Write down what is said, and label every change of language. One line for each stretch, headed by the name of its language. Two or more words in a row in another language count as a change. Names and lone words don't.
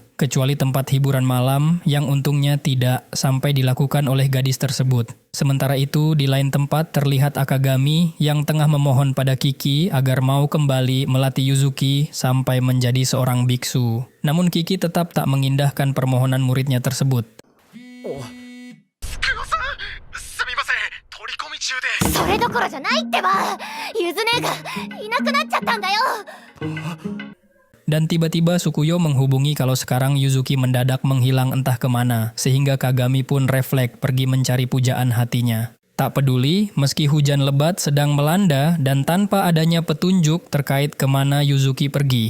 Indonesian: Kecuali tempat hiburan malam yang untungnya tidak sampai dilakukan oleh gadis tersebut. Sementara itu, di lain tempat terlihat Akagami yang tengah memohon pada Kiki agar mau kembali melatih Yuzuki sampai menjadi seorang biksu. Namun Kiki tetap tak mengindahkan permohonan muridnya tersebut.
Japanese: すみません、取り込み中で。それどころじゃないってば。ゆず姉がいなくなっちゃったんだよ。
Indonesian: Dan tiba-tiba Sukuyo menghubungi kalau sekarang Yuzuki mendadak menghilang entah kemana, sehingga Kagami pun refleks pergi mencari pujaan hatinya. Tak peduli, meski hujan lebat sedang melanda dan tanpa adanya petunjuk terkait kemana Yuzuki pergi.